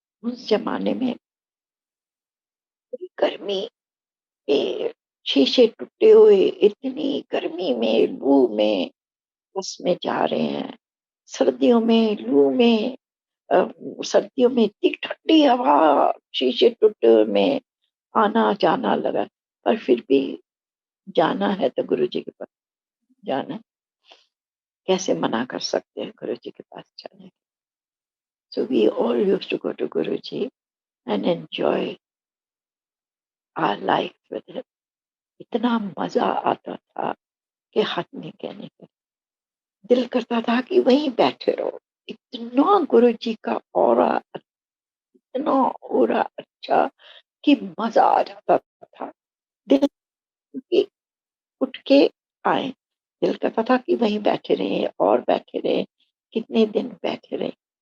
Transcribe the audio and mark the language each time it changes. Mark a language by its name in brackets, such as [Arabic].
[Hindi] उस जमाने में गर्मी के शीशे टूटे हुए, इतनी गर्मी में लू में बस में जा रहे हैं, सर्दियों में लू में, सर्दियों में इतनी ठंडी हवा, शीशे टूटे हुए में आना जाना लगा, पर फिर भी जाना है तो गुरुजी के पास जाना है। कैसे मना कर सकते हैं गुरुजी के पास जाने। [English] So we all used to go to Guruji and enjoy our life with him. [Hindi] इतना मजा आता था कि हद नहीं कहने का। दिल करता था कि वहीं बैठे रहो। इतना गुरुजी का ऑरा, इतना ऑरा अच्छा कि मजा आ जाता था। दिल की उठ के आए, दिल करता था कि वहीं बैठे रहे और बैठे रहे, कितने दिन बैठे रहे।